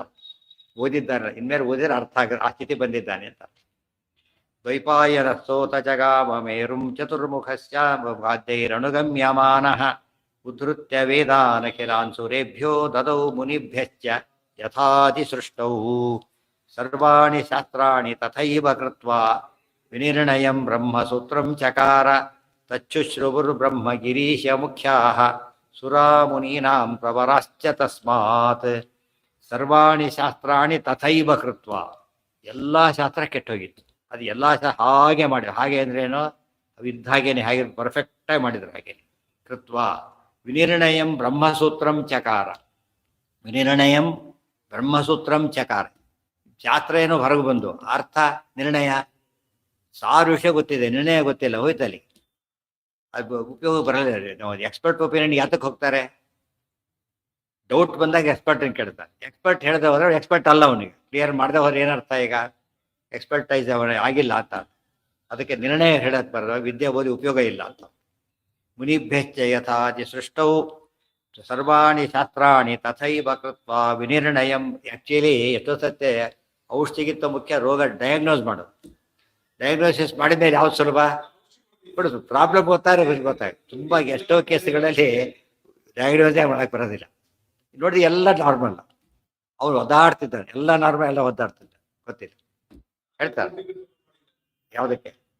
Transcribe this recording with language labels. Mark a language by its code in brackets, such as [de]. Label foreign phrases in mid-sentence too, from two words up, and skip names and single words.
[kn] ಓದಿದ್ದಾನೆ, ಇನ್ಮೇಲೆ ಓದಿದ್ರೆ ಅರ್ಥ ಆ ಸ್ಥಿತಿ ಬಂದಿದ್ದಾನೆ ಅಂತ. [sa] ದ್ವೈಪಾಯನ ಸ್ತೋತ ಜಗಾಮೇರುಂ ಚತುರ್ಮುಖಸ್ಯ ವಾದ್ಯೈರನುಗಮ್ಯಮಾನಃ ಉದ್ಧೃತ್ಯ ವೇದಾನಖಿಲಾನ್ ಸುರೇಭ್ಯೋ ದದೌ ಮುನಿಭ್ಯಶ್ಚ ಯಥಾತಿ ಸೃಷ್ಟೌ ಸರ್ವಾಣಿ ಶಾಸ್ತ್ರಾಣಿ ತಥೈವ ಕೃತ್ವಾ ವಿನಿರ್ಣಯಂ ಬ್ರಹ್ಮಸೂತ್ರಂ ಚಕಾರ ತಚ್ಚುಶ್ರುವುರ್ಬ್ರಹ್ಮ ಗಿರೀಶ ಮುಖ್ಯಾಃ ಸುರಾಮುನೀನಾಂ ಪ್ರವರಾಶ್ಚ ತಸ್ಮಾತ್. ಸರ್ವಾಣಿ ಶಾಸ್ತ್ರಾಣಿ ತಥೈವ ಕೃತ್ವಾ, [kn] ಎಲ್ಲ ಶಾಸ್ತ್ರ ಕೆಟ್ಟೋಗಿತ್ತು. ಅದು ಎಲ್ಲ ಹಾಗೆ ಮಾಡಿ, ಹಾಗೆ ಅಂದ್ರೇನು, ಇದ್ದಾಗೇನೆ ಹಾಗೆ ಪರ್ಫೆಕ್ಟಾಗಿ ಮಾಡಿದ್ರು. [sa] ಹಾಗೆ ಕೃತ್ವಾ ವಿನಿರ್ಣಯಂ ಬ್ರಹ್ಮಸೂತ್ರಂ ಚಕಾರ. ವಿನಿರ್ಣಯಂ ಬ್ರಹ್ಮಸೂತ್ರಂ ಚಕಾರ. [kn] ಶಾಸ್ತ್ರ ಏನೋ ಹೊರಗೆ ಬಂದು ಅರ್ಥ ನಿರ್ಣಯ, ಸಾರು ವಿಷಯ ಗೊತ್ತಿದೆ, ನಿರ್ಣಯ ಗೊತ್ತಿಲ್ಲ, ಹೋಯ್ತಲ್ಲಿ ಅದು ಉಪಯೋಗ ಬರಲ್ಲ. ನಾವು [en] expert opinion [kn] ಯಾತಕ್ಕೆ ಹೋಗ್ತಾರೆ, ಡೌಟ್ ಬಂದಾಗ ಎಕ್ಸ್ಪರ್ಟ್ ಕೇಳ್ತಾರೆ. ಎಕ್ಸ್ಪರ್ಟ್ ಹೇಳ್ದೆ ಹೋದ್ರೆ ಎಕ್ಸ್ಪರ್ಟ್ ಅಲ್ಲ, ಅವನಿಗೆ ಕ್ಲಿಯರ್ ಮಾಡದೆ ಹೋದ್ರೆ ಏನರ್ಥ, ಈಗ ಎಕ್ಸ್ಪರ್ಟೈಸ್ ಅವನ ಆಗಿಲ್ಲ ಅಂತ. ಅದಕ್ಕೆ ನಿರ್ಣಯ ಹೇಳಕ್ ಬರೋದು, ವಿದ್ಯೆ ಓದಿ ಉಪಯೋಗ ಇಲ್ಲ ಅಂತ. [sa] ಮುನಿಭ್ಯಶ್ಚ ಯಥಾತಿ ಸೃಷ್ಟೌ ಸರ್ವಾಣಿ ಶಾಸ್ತ್ರಾಣಿ ತಥೈವ ಕೃತ್ವಾ ವಿನಿರ್ಣಯಂ. [kn] ಆ್ಯಕ್ಚುಲಿ ಎಷ್ಟೋ ಸತ್ಯ ಔಷಧಿಗಿಂತ ಮುಖ್ಯ ರೋಗ ಡಯಾಗ್ನೋಸ್ ಮಾಡೋದು. ಡಯಾಗ್ನೋಸಿಸ್ ಮಾಡಿದ ಮೇಲೆ ಯಾವ್ದು ಸುಲಭ ಬಿಡೋದು, ಪ್ರಾಬ್ಲಮ್ ಗೊತ್ತಾಗುತ್ತೆ. ತುಂಬ ಎಷ್ಟೋ ಕೇಸ್ಗಳಲ್ಲಿ ಡಯಾಗ್ನೋಸೇ ಮಾಡಕ್ಕೆ ಬರೋದಿಲ್ಲ. ನೋಡಿ ಎಲ್ಲ ನಾರ್ಮಲ್, ಅವ್ರು ಒದ್ದಾಡ್ತಿದ್ದಾರೆ, ಎಲ್ಲ ನಾರ್ಮಲ್, ಎಲ್ಲ ಒದ್ದಾಡ್ತಿದ್ದಾರೆ, ಗೊತ್ತಿಲ್ಲ ಹೇಳ್ತಾರೆ ಯಾವುದಕ್ಕೆ.